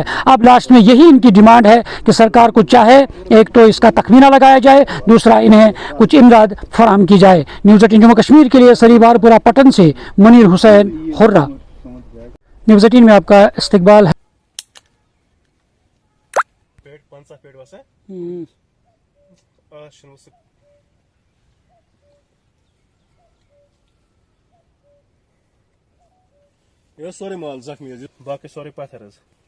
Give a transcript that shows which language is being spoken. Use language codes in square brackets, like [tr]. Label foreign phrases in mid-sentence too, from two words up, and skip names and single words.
[ur] اب لاسٹ میں یہی ان کی ڈیمانڈ ہے کہ سرکار کو چاہے ایک تو اس کا تخمینہ لگایا جائے، دوسرا انہیں کچھ امداد فراہم کی جائے. نیوز 18 جموں کشمیر کے لیے سریبارپورہ پٹن سے منیر حسین حرا. نیوز 18 میں آپ کا استقبال ہے. [ks] تَتھ پٮ۪ٹھ وَسان آز چھُنہٕ سُہ یہِ اوس سورُے مال زخمی حظ باقٕے سورُے پَتھر حظ